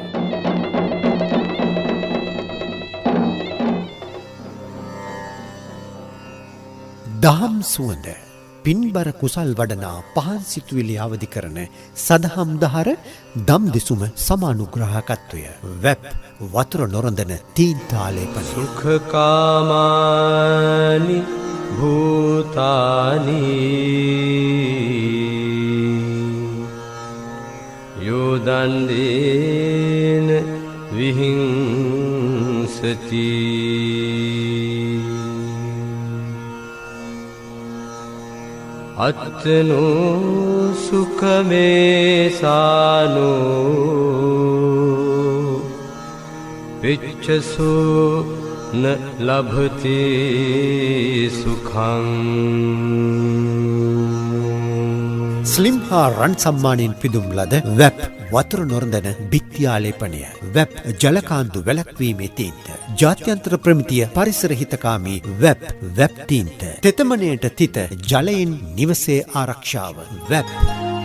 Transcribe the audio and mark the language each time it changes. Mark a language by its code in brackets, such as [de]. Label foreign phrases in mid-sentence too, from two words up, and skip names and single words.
[si] දහම් සුවඳ පින්බර කුසල් වඩනා පහන් සිතුවිලි අවදි කරන සදහම් දහර දම් දෙසුම සමානුග්‍රහකත්වය වෙබ් වතුර නොරඳන තීන්තාලේපන [pi] සුඛකාමානි භූතානි යෝදන්දේන විහිංසති අත්තනෝ සුඛමේසානෝ පිච්ඡසෝ න ලභති සුඛං [si] ස්ලිම් හා රන් සම්මානයෙන් පිදුම් ලද වෙබ් වතුර නොරඳන බිත්තිආලේපනය වෙබ් ජලකාන්දු වැළැක්වීමේ තීන්ත ජාත්‍යන්තර ප්‍රමිතිය පරිසර හිතකාමී වෙබ් තීන්ත තෙතමනයට තිත ජලයෙන් නිවසේ ආරක්ෂාව වෙබ්